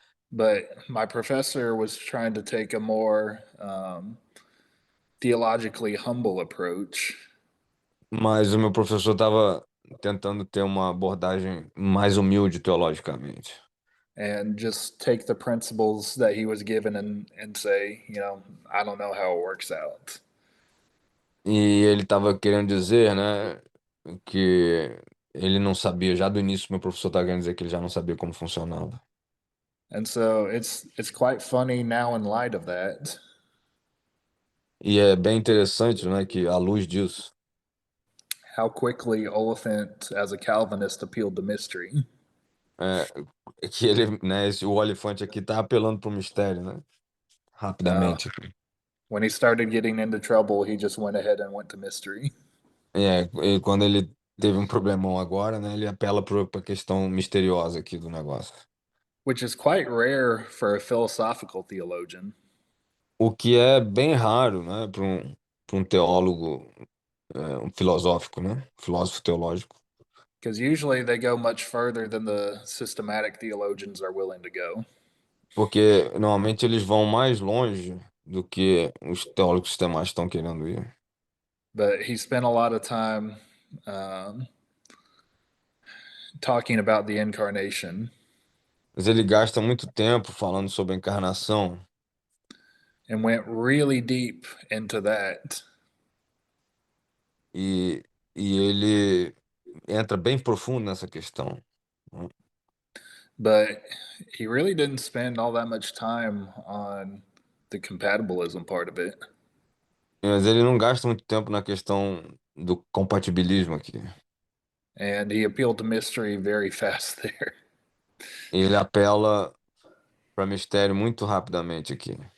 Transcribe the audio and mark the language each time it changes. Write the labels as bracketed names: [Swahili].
[English] But my professor was trying to take a more theologically humble approach [Portuguese] Mas o meu professor estava tentando ter uma abordagem mais humilde teologicamente. [English] and just take the principles that he was given and say, I don't know how it works out. [Portuguese] E ele estava querendo dizer, né, que ele não sabia, já do início, meu professor estava querendo dizer que ele já não sabia como funcionava. [English] And so it's quite funny now in light of that, [Portuguese] E é bem interessante, né, que à luz disso, [English] how quickly Oliphant, as a Calvinist, appealed to mystery. [Portuguese] que ele, né, o elefante aqui está apelando para o mistério, né, Uh, rapidamente. [English] when he started getting into trouble, he just went ahead and went to mystery. [Portuguese] E quando ele teve um problemão agora, né, ele apela para a questão misteriosa aqui do negócio. [English] Which is quite rare for a philosophical theologian. [Portuguese] O que é bem raro, né, para um teólogo filosófico, né? Filósofo teológico. [English] Because usually they go much further than the systematic theologians are willing to go. [Portuguese] Porque normalmente eles vão mais longe do que os teólogos sistemáticos estão querendo ir. [English] But he spent a lot of time talking about the incarnation. [Portuguese] Mas ele gasta muito tempo falando sobre a encarnação [English] And went really deep into that. [Portuguese] e ele entra bem profundo nessa questão. [English] But he really didn't spend all that much time on the compatibilism part of it. [Portuguese] Mas ele não gasta muito tempo na questão do compatibilismo aqui. [English] And he appealed to mystery very fast there. [Portuguese] Ele apela para mistério muito rapidamente aqui.